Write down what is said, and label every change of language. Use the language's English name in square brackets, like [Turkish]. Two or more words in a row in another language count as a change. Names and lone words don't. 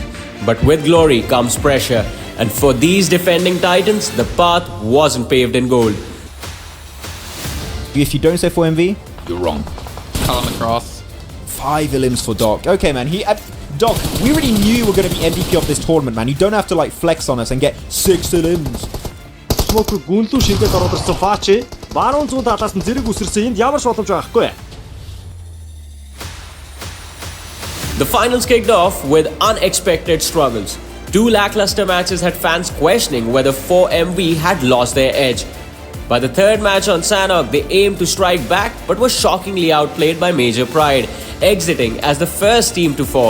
[English] But with glory comes pressure, and for these defending titans, the path wasn't paved in gold. If you don't say 4MV, you're wrong. Cut on the cross. 5 elims for Doc. Okay, man. Doc, we already knew you were going to be MVP of this tournament, man. You don't have to like flex on us and get 6 elims. [Mongolian] Гүнлүү шингээд оролцсон Фачи баруун зүүн талаас нь зэрэг үсэрсэн энд ямар ч боломж байхгүй. [English] The finals kicked off with unexpected struggles. 2 lackluster matches had fans questioning whether 4MV had lost their edge. By the third match on Sanok, they aimed to strike back but were shockingly outplayed by Major Pride, exiting as the first team to fall.